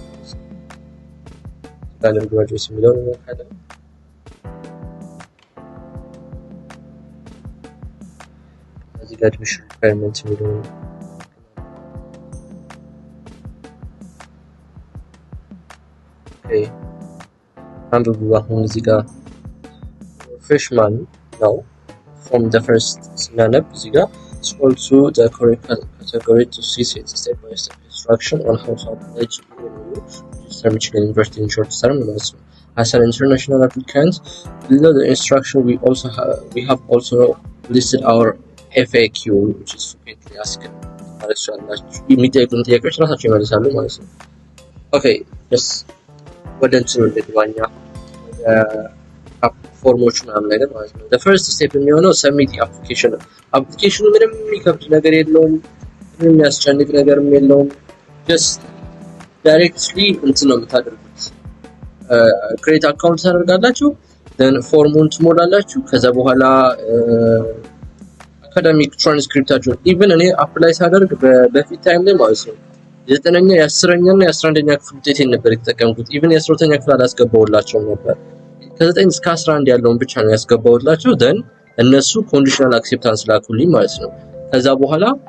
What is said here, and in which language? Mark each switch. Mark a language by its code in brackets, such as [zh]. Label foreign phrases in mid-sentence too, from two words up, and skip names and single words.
[am] አንደርግራጁዌት የሚለው ነው ካለ እዚህ ጋር [en] admission requirement [am] የሚለው ኦኬ አንዱ አሁን እዚህ ጋር [en] freshman now from the first [am] ስናነብ እዚህ ጋር [en] scroll to the correct category to see it step by step instruction on how to apply to register Michigan University in short term. As an international applicant, below the instruction we have also listed our FAQ, which is frequently asked [am] የሚጠይቁን ጥያቄዎች ራሳቸው ይመልሳሉ ማለት ነው። ኦኬ yes ወደ እንትኑ ልግባኛ ፎርሞች ምናምን ነገር ማለት ነው። [en] the first step [am] የሚሆነው [en] submit application [am] ነው። አፕሊኬሽኑ ምንም የሚከብድ ነገር የለውም፣ ምንም የሚያስጨንቅ ነገርም የለውም። [en] just directly [am] እንትን ነው የምታደርጉት። [en] create account [am] ታደርጋላችሁ፣ then ፎርሙን ትሞላላችሁ። ከዛ በኋላ አካዳሚክ ትራንስክሪፕታችሁን ኢቭን እኔ አፕላይ ሳደርግ በፊት ታይም ላይ ማለት ነው 9ኛ የ10ኛ እና የ11ኛ ክፍል ውጤቴን ነበር የተጠቀምኩት። ኢቭን የ12ኛ ክፍል አላስገባሁላቸውም ነበር። ከ9 እስከ 11 ያለውን ብቻ ነው ያስገባሁላቸው። then እነሱ [en] conditional acceptance [am] ላኩልኝ ማለት ነው። ከዛ በኋላ